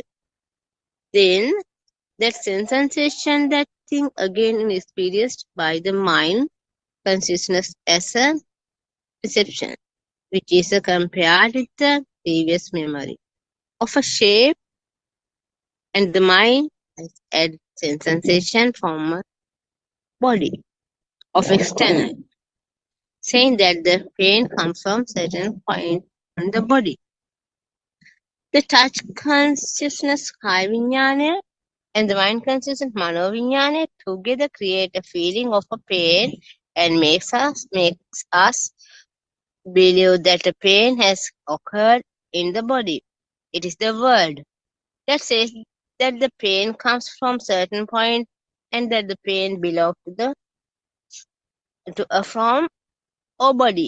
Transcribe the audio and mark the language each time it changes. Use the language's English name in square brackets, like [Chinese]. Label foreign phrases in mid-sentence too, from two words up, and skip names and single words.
[English] Then that sense sensation, that thing again is experienced by the mind consciousness as a perception, which is compared with the previous memory of a shape, and the mind has add sense sensation from a body of external, saying that the pain comes from certain point on the body. The touch consciousness [Pali] kaya vinyana [English] and the mind consciousness [Pali] mano vinyana [English] together create a feeling of a pain and makes us believe that a pain has occurred in the body. It is the word that says that the pain comes from certain point and that the pain belongs to a from or body.